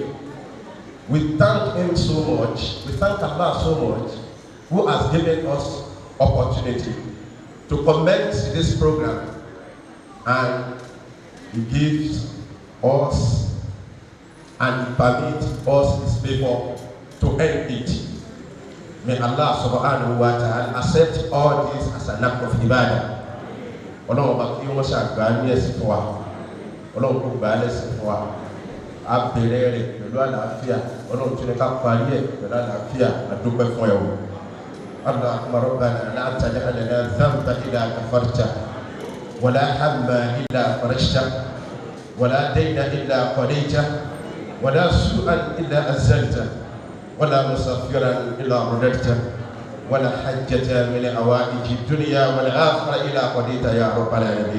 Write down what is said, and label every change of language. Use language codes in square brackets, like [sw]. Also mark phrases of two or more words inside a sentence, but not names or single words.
[en] We thank him so much, we thank Allah so much, who has given us opportunity to commence this program, and he gives us and permit us his favor to end it. May Allah [ar] سبحانه وتعالى [en] accept all this as an act of ibadah. [yo] Ọlọ́run bá kí wọ́n ṣàgbá ní ẹ̀sìn fún wa. Ọlọ́run kò gbà á lẹ́sìn fún wa. A bẹ̀rẹ̀ rẹ̀ pẹ̀lú àlàáfíà. Ọlọ́run tún ní ká parí ẹ̀ pẹ̀lú àlàáfíà. A dúpẹ́ fún ẹ o. [ar] اللهم ربنا لا تجعل لنا ذنبا إلا غفرت ولا هما إلا فرجت ولا دينا إلا قضيت ولا سوءا إلا أزلته ولا مسافرا إلا رددته ولا حجة من حوائج الدنيا والآخرة إلا قضيتها يا رب العالمين.